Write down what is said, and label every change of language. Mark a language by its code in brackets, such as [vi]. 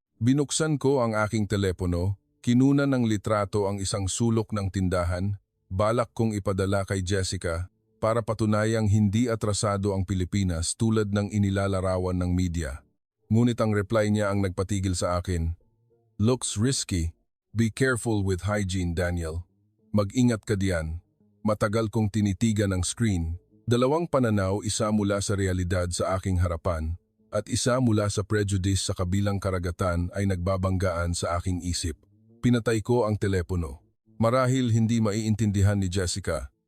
[tl] Binuksan ko ang aking telepono, kinuna ng litrato ang isang sulok ng tindahan, balak kong ipadala kay Jessica para patunayang hindi atrasado ang Pilipinas tulad ng inilalarawan ng media. Ngunit ang reply niya ang nagpatigil sa akin. [en] "Looks risky. Be careful with hygiene, Daniel. [tl] Mag-ingat ka diyan." Matagal kong tinitigan ang screen. Dalawang pananaw, isa mula sa realidad sa aking harapan at isa mula sa prejudice sa kabilang karagatan ay nagbabanggaan sa aking isip. Pinatay ko ang telepono. Marahil hindi maiintindihan ni Jessica.